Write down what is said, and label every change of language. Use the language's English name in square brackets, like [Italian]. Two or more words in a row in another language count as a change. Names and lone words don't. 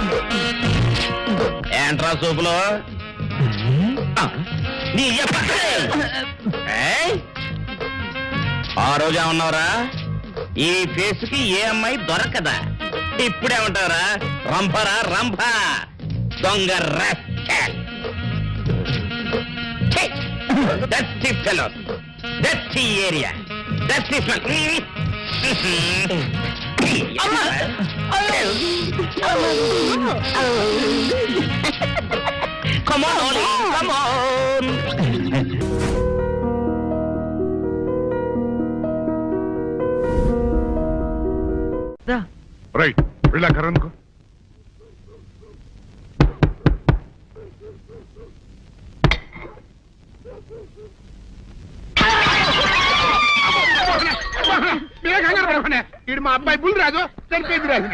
[Telugu] ఏంట్రా సూపులో నీ యప్ప. ఏయ్! ఆ రోజు ఏమన్నావురా, ఈ ఫేస్ కి ఏ అమ్మాయి దొరకదా? ఇప్పుడేమంటావురా, రంపరా రంప దొంగ rascal. ఛీ! [English] Dirty fellows, dirty area, dirty smell. Come on, Oli, come on. [Telugu] రైట్ వెళ్ళాకరనుకో. ఇది మా అబ్బాయి బుల్ రాజు చనిపోయింది రాజుని.